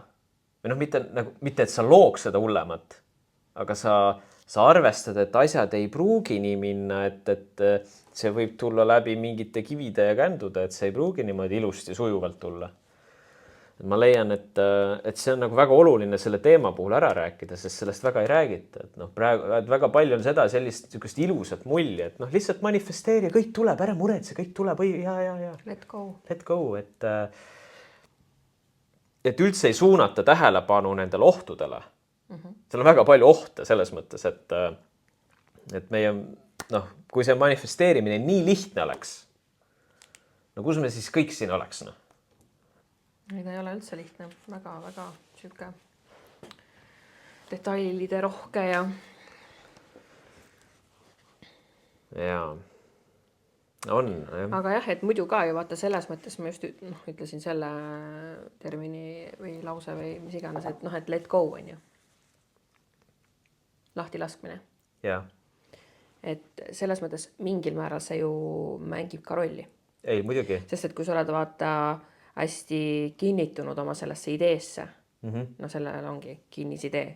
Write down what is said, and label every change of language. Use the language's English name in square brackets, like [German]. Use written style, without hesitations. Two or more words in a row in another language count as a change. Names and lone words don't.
[Estonian] Või mitte, et sa looks seda hullemat, aga sa arvestad, et asjad ei pruugi nii minna, et see võib tulla läbi mingite kivide ja kändude, et see ei pruugi niimoodi ilusti sujuvalt tulla. Ma leian, et see on nagu väga oluline selle teema puhul ära rääkida, sest sellest väga ei räägita. Praegu väga palju on seda sellist ilusat mulli, et lihtsalt manifesteeri, kõik tuleb, ära muretse, kõik tuleb, ja. [English] Let go. Let go, [Estonian] et üldse ei suunata tähelepanu nendele ohtudele. Seal on väga palju ohte selles mõttes, et meie, kui see manifesteerimine nii lihtne oleks, kus me siis kõik siin oleks, Ega ei ole üldse lihtne, väga süke detailide rohke ja. Jaa, on. Aga jah, et muidu ka ju vaata selles mõttes ma just ütlesin selle termini või lause või mis iganes, et [English] let go [Estonian] on ju. Lahti laskmine. Jaa. Et selles mõttes mingil määral see ju mängib ka rolli. Ei, muidugi. Sest et kui sa oled vaata hästi kinnitunud oma sellesse ideesse. Sellel ongi kinnisidee.